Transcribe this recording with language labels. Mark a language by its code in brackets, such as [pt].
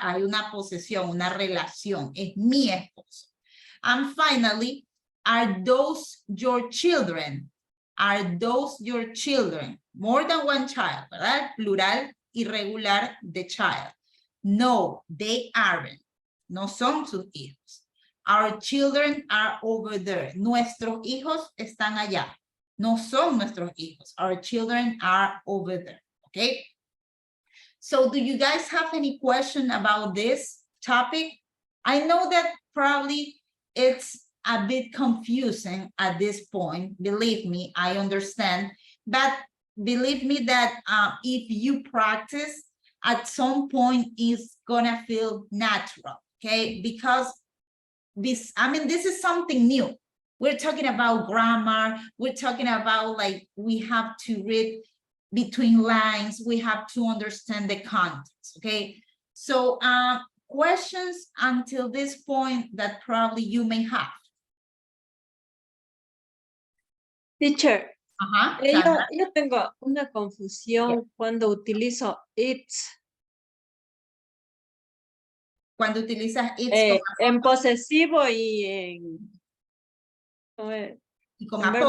[es] Hay una posesión, una relación, es mi esposo. [en] And finally, are those your children? Are those your children? More than one child, [es] ¿verdad? Plural irregular de child. [en] No, they aren't. [es] No son sus hijos. [en] Our children are over there. [es] Nuestros hijos están allá. No son nuestros hijos. [en] Our children are over there. Okay? So do you guys have any question about this topic? I know that probably it's a bit confusing at this point. Believe me, I understand. But believe me that if you practice, at some point it's gonna feel natural. Okay? Because this is something new. We're talking about grammar. We're talking about like we have to read between lines. We have to understand the context, okay? So questions until this point that probably you may have. Teacher, Sandra. [es] yo tengo una confusión cuando utilizo it's. Cuando utilizas it's En posesivo y en... y con en verbo